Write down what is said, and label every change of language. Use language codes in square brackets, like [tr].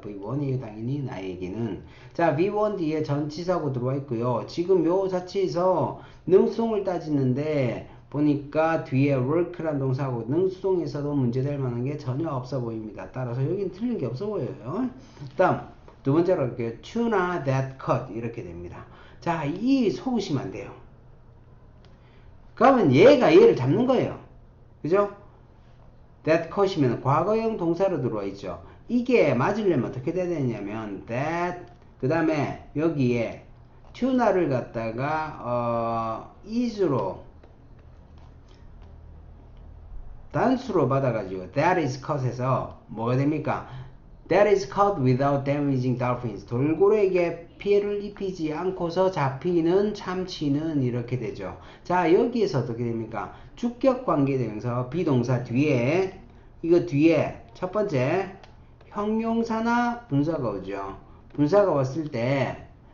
[ko] V1이 당연히 나에게는. 자, V1 뒤에 전치사고 들어와 있고요. 지금 요 자체에서 능수동을 따지는데 보니까 뒤에 work란 동사하고 능수동에서도 문제될 만한 게 전혀 없어 보입니다. 따라서 여긴 틀린 게 없어 보여요. 다음 두 번째로 할게요. [en] tuna that cut [ko] 이렇게 됩니다. 자, 이 속으시면 안 돼요. 그러면 얘가 얘를 잡는 거예요. 그죠? that cut이면 과거형 동사로 들어와 있죠. 이게 맞으려면 어떻게 돼야 되냐면 that 그 다음에 여기에 tuna를 갖다가 is로 단수로 받아가지고 [en] that is cut [ko] 에서 뭐가 됩니까? [en] That is caught without damaging dolphins. [ko] 돌고래에게 피해를 입히지 않고서 잡히는 참치는 이렇게 되죠. 자, 여기에서 어떻게 됩니까? 주격 관계대명사 비동사 뒤에 이거 뒤에 첫 번째 형용사나 분사가 오죠. 분사가 왔을 때